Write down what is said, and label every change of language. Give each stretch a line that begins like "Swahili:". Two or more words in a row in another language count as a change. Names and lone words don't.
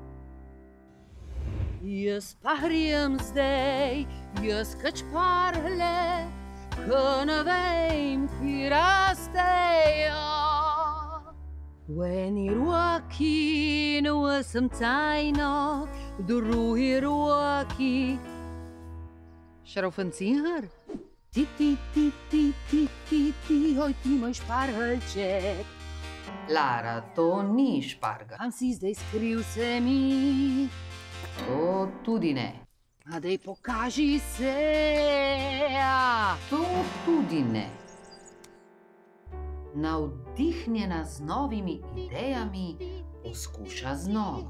Slovenian: Jaz pahrijem zdaj, jaz kot šparglje, ko ne vem, ki rastejo. V eni roki nosim tajno, v drugi roki šraufenciger. Ti, ti, ti, ti, ti, ti, ti, oj ti moj špargelček. Lara, to ni špargelj. Kam si zdaj skril se mi? To tudi ne. A daj pokaži se. To tudi ne. Navdihnjena z novimi idejami poskuša znova.